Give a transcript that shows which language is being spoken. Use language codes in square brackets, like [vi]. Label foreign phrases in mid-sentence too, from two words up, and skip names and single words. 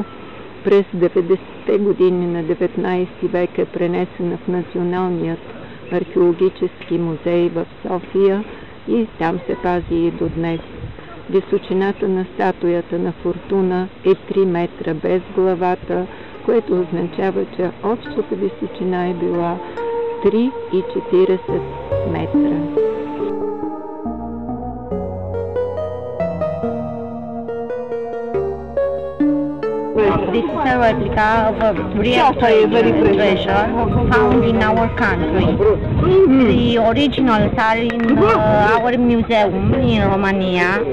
[bg] През 90-те години на 19 век е пренесена в Националният археологически музей в София и там се пази и до днес. Височината на статуята на Фортуна е 3 метра без главата, което означава, че общата височина е била 3,40 метра. [en] This is a replica of a real treasure found in our country. The originals are in our museum in Romania.